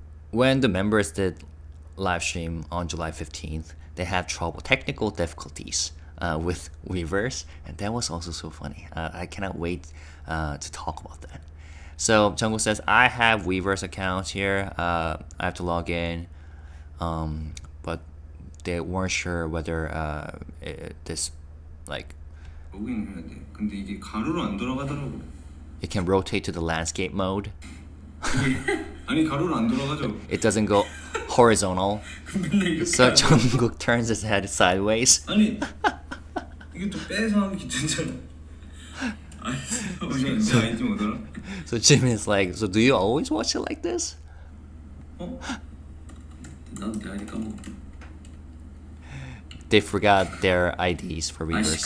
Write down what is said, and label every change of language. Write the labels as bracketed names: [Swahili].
[English] when the members did live stream on July 15th, they had technical difficulties with Weverse, and that was also so funny. I cannot wait to talk about that. So Jungkook says, I have Weverse accounts here. I have to log in, but they weren't sure whether this like [Korean] 근데 이게 가로로 안 돌아가더라고. [English] it can rotate to the landscape mode. [Korean] 아니 가로로 안 돌아가죠. [English] It doesn't go horizontal. So Jungkook turns his head sideways. [Korean] 아니 이게 또 빼서 하면 귀찮잖아. 아니지 뭐더라? [English] So Jimin is like, so do you always watch it like this? [Korean] 나도 내 아이디 까먹어. [English] They forgot their IDs for Weverse.